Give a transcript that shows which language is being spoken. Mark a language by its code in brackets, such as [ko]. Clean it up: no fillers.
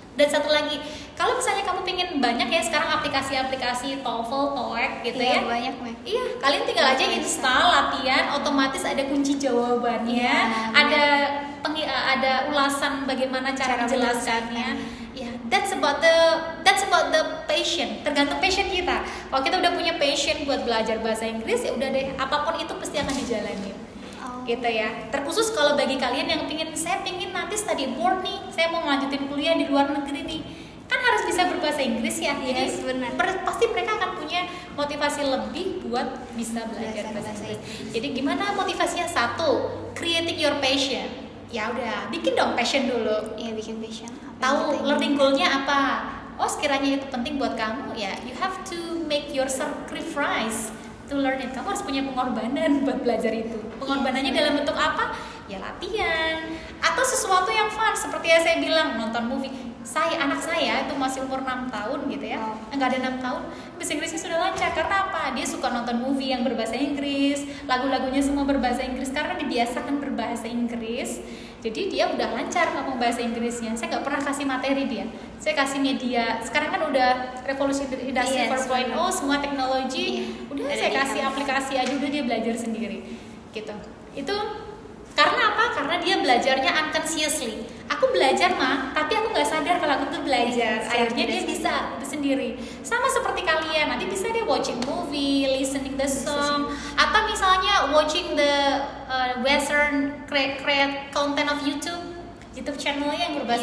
[id] Dan satu lagi, kalau misalnya kamu pengen banyak ya sekarang aplikasi TOEFL, TOEIC gitu ya. Banyak, Iya, kalian tinggal aja install, latihan, otomatis ada kunci jawabannya, ada ulasan bagaimana cara menjelaskannya. [en] Ya, that's about the passion. [id] Tergantung passion kita. Kalau kita udah punya passion buat belajar bahasa Inggris, ya udah deh, apapun itu pasti akan dijalani. Gitu ya. Terkhusus kalau bagi kalian yang saya pingin nanti [en] study abroad [id] nih, saya mau melanjutin kuliah di luar negeri nih, kan harus bisa berbahasa Inggris ya. Jadi pasti mereka akan punya motivasi lebih buat bisa belajar bahasa Inggris. Jadi gimana motivasinya? Satu, [en] creating your passion. [id] Ya udah, bikin dong passion dulu. Iya, bikin passion. Tahu learning goal-nya apa? Oh, sekiranya itu penting buat kamu, ya [en] you have to make your sacrifice to learn it. [id] Kamu harus punya pengorbanan buat belajar itu. Pengorbanannya dalam bentuk apa? Ya latihan atau sesuatu yang fun, seperti yang saya bilang, nonton movie. Anak saya itu masih umur 6 tahun gitu ya. Enggak ada 6 tahun, bahasa Inggrisnya sudah lancar. Karena apa? Dia suka nonton movie yang berbahasa Inggris, lagu-lagunya semua berbahasa Inggris karena dibiasakan berbahasa Inggris. Jadi dia udah lancar ngomong bahasa Inggrisnya. Saya nggak pernah kasih materi dia. Saya kasih media. Sekarang kan udah revolusi industri 4.0, semua teknologi. Udah saya kasih aplikasi aja, udah dia belajar sendiri. Gitu. Itu karena apa? Karena dia belajarnya unconsciously. Aku belajar tapi aku nggak sadar kalau aku tuh belajar. Akhirnya dia bisa sendiri. Sama seperti kalian, nanti bisa dia [en] watching movie, listening the song, [id] atau misalnya [en] watching the western create content of YouTube. [id] YouTube channel yang berbahasa